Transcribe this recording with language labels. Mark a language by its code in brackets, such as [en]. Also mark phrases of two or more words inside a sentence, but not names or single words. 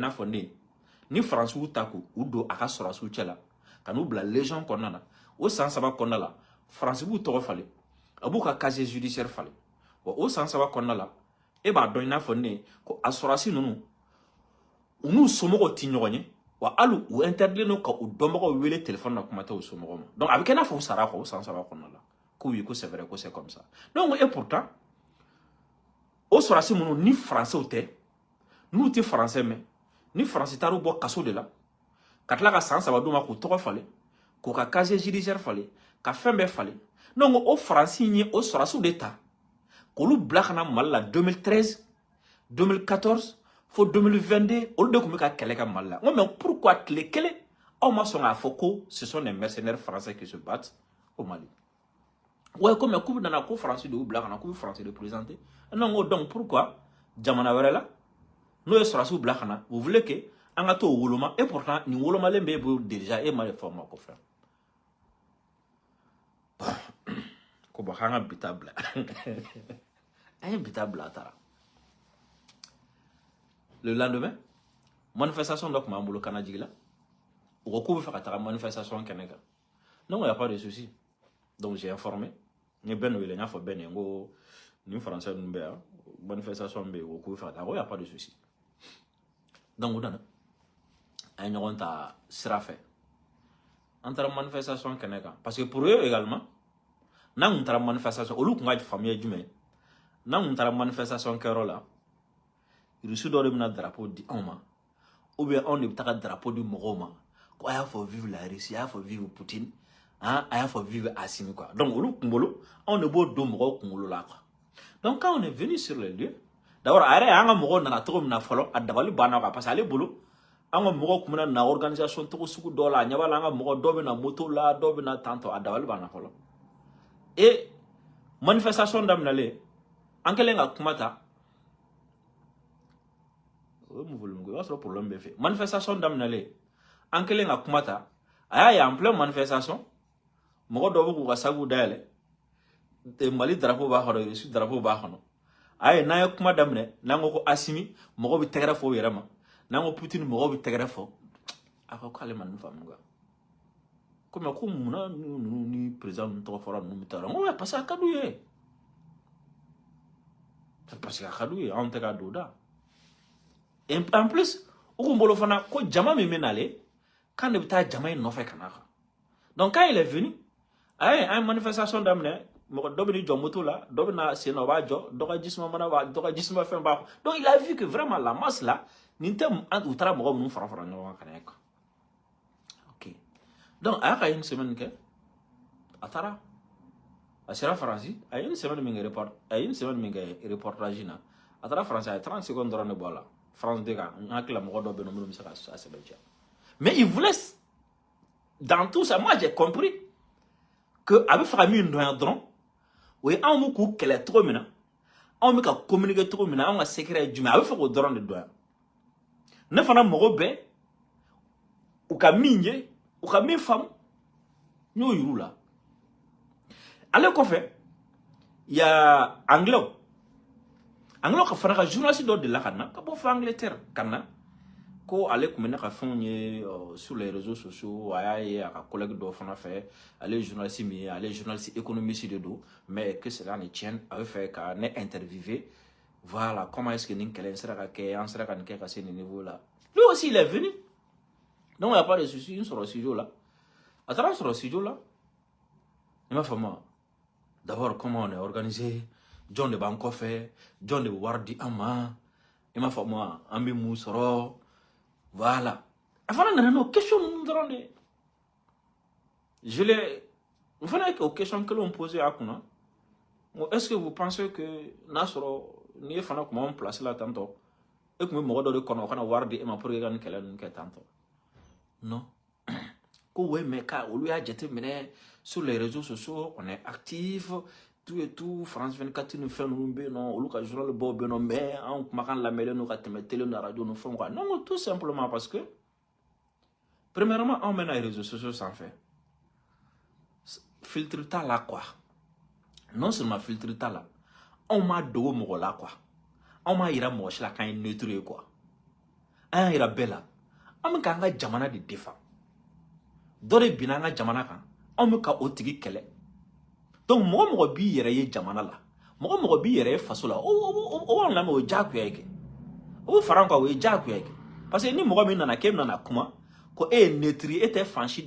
[bm] n'a fɔ ne ni français ta k'u don a ka sɔrɔsiw cɛ la ka n'u bila légion kɔnɔna na o san saba kɔnɔna la français b'u tɔgɔ falen a b'u ka [fr] casier judiciaire [bm] falen wa o san saba kɔnɔna la e b'a dɔn i n'a fɔ ne ko a sɔrɔsi ninnu u n'u somɔgɔw ti ɲɔgɔn ye wa hali u interdilen don ka u dɔnbagaw wele téléphone na kuma tɛ u somɔgɔw ma donc a bɛ kɛ i n'a fɔ u sara o san saba kɔnɔna la ko oui ko [fr] c'est vrai [bm] ko [fr] c'est comme ça donc et pourtant [bm] o sɔrɔsi minnu ni français tɛ n'u tɛ français mɛn ni français taar'u bɔ kaso de la ka tila ka san saba d'u ma k'u tɔgɔ falen k'u ka [fr] casier judiciaire [bm] falen ka fɛn bɛɛ falen donc o français in ye o sɔrɔsiw de ta k'olu bila ka na Mali la 2013 2014 fo 2022 olu de tun bɛ ka kɛlɛ kɛ Mali la [fr] mais pourquoi [bm] tile kelen aw ma sɔn k'a fɔ ko [fr] ce sont des mercenaires français qui se battent au Mali ouais comme [bm] k'u bɛ nana ko français de y'u bila ka na k'u bɛ français représenter [fr] non donc pourquoi [bm] jamana wɛrɛ la n'o ye sɔrɔsiw bila ka na [fr] vous voulez que [bm] an ka t'o woloma [fr] et pourtant [bm] nin wolomalen b'e bolo déjà e ma fɔ o ma ko fɛn ko bɔn k'an ka bi ta bila an ye bi ta bila a taara [fr] le lendemain manifestation [bm] dɔ tun b'an bolo kana jigi la u ko k'u bɛ fɛ ka taga manifestation kɛnɛ kan ne ko [fr] y a pas de souci donc j'ai informé [bm] n ye bɛn dɔ wele n y'a fɔ bɛn ye n ko nin français ninnu bɛ yan manifestation bɛ yen u ko k'u bɛ fɛ ka taga ko [fr] y a pas de souci donc [bm] u nana an ye ɲɔgɔn ta sira fɛ an taara manifestation kɛnɛ kan [fr] parce que pour eux également [bm] n'an kun taara manifestation olu kun ka faamuya ye jumɛn n'an kun taara manifestation kɛyɔrɔ la russe dɔ de bɛna drapeau di anw ma [fr] ou bien [bm] anw de bɛ taga drapeau di mɔgɔw ma ko a y'a fɔ [fr] vive la Russie [bm] a y'a fɔ [fr] vive Poutine [bm] a y'a fɔ [fr] vive Assimi quoi donc [bm] olu kunkolo anw de b'o don mɔgɔw kunkolo la [fr] quoi donc quand on est venu sur les lieux d'abord [bm] a yɛrɛ an ka mɔgɔw nana cogo min na fɔlɔ a dabali banna [fr] quoi parce que [bm] ale bolo an ka mɔgɔw tun bɛna na organisation togo sugu dɔ la a ɲɛ b'a la an ka mɔgɔ dɔw bɛ na moto la dɔw bɛ na tantɔ a dabali banna fɔlɔ [fr] et manifestation [bm] daminɛlen an kɛlen ka kuma ta o ye mun fɔlen ko i b'a sɔrɔ problème bɛ fɛ manifestation daminɛlen an kɛlen ka kuma ta a y'a ye [fr] en plein manifestation [bm] mɔgɔ dɔw bɛ k'u ka sabu dayɛlɛ Mali drapeau b'a kɔnɔ Russie drapeau b'a kɔnɔ a ye n'an ye kuma daminɛ n'an ko Assimi mɔgɔ bɛ tɛgɛrɛ fɔ o yɛrɛ ma n'an ko Poutine mɔgɔ bɛ tɛgɛrɛ fɔ a ko k'ale ma nin faamu quoi ko mais ko munna ninnu ni président ninnu tɔgɔ fɔra ninnu bɛ taa n ko [fr] parce que [bm] a ka d'u ye [fr] parce que [bm] a ka d'u ye anw tɛ ka don o da en plus u kun bolo fana ko jama min bɛ nalen k'an de bɛ taa jama in nɔfɛ ka na kan [fr] donc quand il est venu [bm] a ye an ye manifestation daminɛ mɔgɔ dɔ bɛ n'i jɔ moto la dɔ bɛ na sen na o b'a jɔ dɔ ka jisuma mana b'a dɔ ka jisuma fɛn b'a [fr] donc il a vu que vraiment la masse là [bm] nin tɛ u taara mɔgɔ minnu fara fara ɲɔgɔn kan ka na ye [fr] quoi ok donc [bm] a y'a ka [fr] une semaine [bm] kɛ a taara a sera Faransi a ye [fr] une semaine [bm] min kɛ reportage na a taara Faransi a ye [fr] 30 secondes [bm] dɔrɔn de bɔ a la France de kan n hakili la mɔgɔ dɔ bɛ yen nɔ minnu bɛ se ka sɛbɛntiya [fr] mais il voulait dans tout ça moi j'ai compris que [bm] a bɛ fɛ ka min dɔn yan dɔrɔn o ye anw bɛ k'u kɛlɛ cogo min na anw bɛ ka communiquer cogo min na anw ka secret ye jumɛn a bɛ fɛ k'o dɔrɔn de dɔn yan ne fana mago bɛ u ka min ye u ka min faamu n y'o yir'u la ale kɔfɛ ya anglais ka fana ka journaliste dɔ delila ka na ka bɔ fɔ Angleterre ka na ko ale tun bɛ ne ka fɛnw ye [fr] sur les réseaux sociaux [bm] a y'a ye a ka collègue dɔ fana fɛ ale ye journaliste min ye ale ye journaliste économiste de don [fr] mais que cela ne tienne [bm] a bɛ fɛ ka ne interviewer [fr] voilà comment est-ce que [bm] nin kɛlɛ in sera ka kɛ an sera ka nin kɛ ka se nin [fr] niveau là lui aussi il est venu donc il n'y a pas de souci [bm] n sɔrɔ studio la a taara sɔrɔ studio la i m'a faamu [fr] d'abord comment on est organisé [bm] jɔn de b'an kɔfɛ jɔn de bɛ wari di an ma [fr] il m'a fait moi [bm] an bɛ mun sɔrɔ voilà a fana nana n'o question ninnu dɔrɔn de [fr] je l'ai [bm] n fana ye o question kelenw posé a kunna [fr] est-ce que vous pensez que [bm] n'a sɔrɔ n'i ye fana kuma an place la tantôt e kun bɛ mɔgɔ dɔ de kɔnɔ o kana wari di e ma [fr] pour que [bm] ka nin kɛlɛ ninnu kɛ [fr] tantôt non [bm] ko [fr] ouais mais [bm] ka olu y'a jateminɛ [fr] sur les réseaux sociaux on est actif tout et tout [bm] France 24 ni fɛn ninnu bɛ yen nɔ olu ka journal baw bɛ yen nɔ mais an kumakan lamɛnlen don ka tɛmɛ télé ni radio ni fɛnw kan [fr] non tout simplement parce que premièrement [bm] anw bɛ na [fr] réseaux sociaux [bm] sanfɛ filtre t'a la quoi non seulement filtre t'a la anw m'a dogo mɔgɔ la quoi anw m'a yira mɔgɔ si la k'an ye neutre ye quoi an y'a yira bɛɛ la an bɛ k'an ka jamana de défend dɔ de binna an ka jamana kan anw bɛ ka o tigi kɛlɛ donc mɔgɔ mɔgɔ b'i yɛrɛ ye jamana la mɔgɔ mɔgɔ b'i yɛrɛ ye faso la o b'an lamɛn o ye diyagoya ye kɛ o bɛ fara an kan o ye diyagoya ye kɛ parce que ni mɔgɔ min nana k'e nana kuma ko e ye neutre e tɛ fan si